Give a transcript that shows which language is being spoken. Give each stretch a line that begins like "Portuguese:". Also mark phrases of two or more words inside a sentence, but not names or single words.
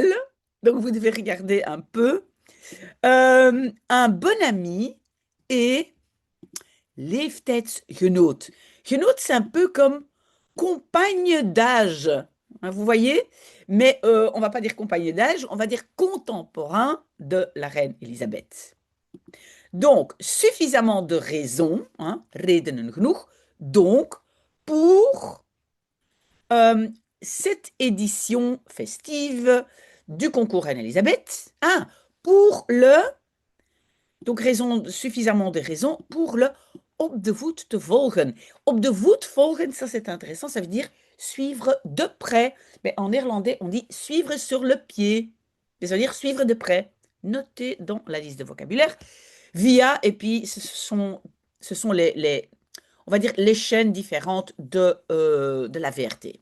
French: Donc, vous devez regarder un peu. Un bon ami et leeftijdsgenoot. Genoot, c'est un peu comme compagne d'âge. Hein, vous voyez? Mais on va pas dire compagne d'âge, on va dire contemporain de la reine Elisabeth. Donc, suffisamment de raisons, hein,
Dutch: redenen genoeg,
French: donc, pour cette édition festive du concours Reine-Elisabeth, hein, pour le, donc suffisamment de raisons pour le
Dutch: op de voet te volgen. Op de voet volgen,
French: ça c'est intéressant, ça veut dire suivre de près. Mais en néerlandais, on dit suivre sur le pied, c'est-à-dire suivre de près. Notez dans la liste de vocabulaire. Via, et puis ce sont on va dire les chaînes différentes de la VRT.